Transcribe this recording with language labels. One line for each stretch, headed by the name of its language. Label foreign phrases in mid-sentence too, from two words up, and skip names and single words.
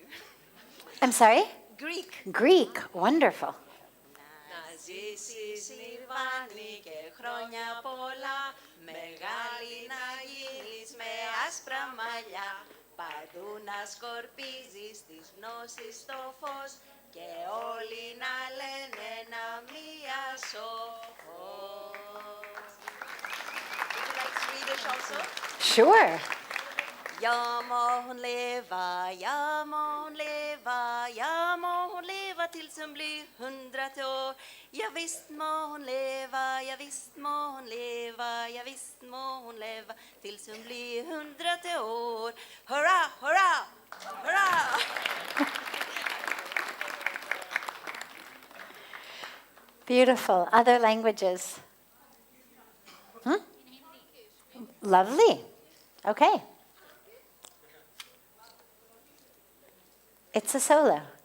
English: I'm sorry? Greek. Greek. Wonderful.
Greek: Να ζήσεις νιρβάνη και χρόνια πολλά, μεγάλη να γίνεις με άσπρα μαλλιά, παντού να σκορπίζεις της γνώσης το φως και όλοι να λένε να μία σοφός.
English: Would you like Swedish also? Sure.
Swedish: Ja må hon leva, ja må hon leva, ja må hon leva tills hon blir 100 år. Ja visst må hon leva, ja visst må hon leva, ja visst må hon leva tills hon blir 100 år. Hurra, hurra, hurra!
English: Beautiful. Other languages. Lovely. Okay. It's a solo.